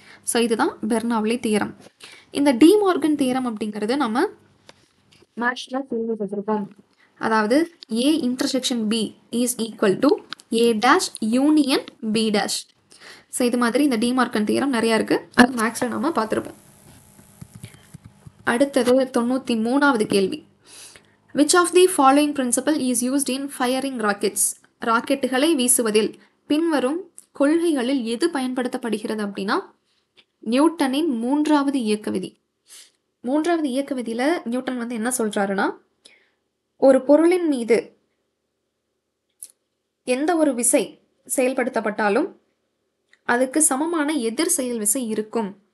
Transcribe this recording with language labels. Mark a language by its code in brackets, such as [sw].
[ta] So இதுதான் Bernoulli theorem. இந்த D Morgan theorem அப்படிங்கிறது நம்ம மேக்ஸில் கேள்விப்பட்டிருக்கோம். [en] அதாவது A intersection B is equal to A dash union B dash. [ta] So இது மாதிரி இந்த டி மார்கன் தியரம் நிறையா இருக்குது, அது மேக்ஸில் நம்ம பார்த்துருப்போம். அடுத்தது 93வது கேள்வி. [en] Which of the following principle is used in firing rockets? [ta] ராக்கெட்டுகளை வீசுவதில் பின்வரும் கொள்கைகளில் எது பயன்படுத்தப்படுகிறது அப்படின்னா, நியூட்டனின் மூன்றாவது இயக்க விதி. மூன்றாவது இயக்க விதியில் நியூட்டன் வந்து என்ன சொல்கிறாருன்னா, ஒரு பொருளின் மீது எந்த ஒரு விசை செயல்படுத்தப்பட்டாலும் அதுக்கு சமமான எதிர் செயல் விசை இருக்கும்.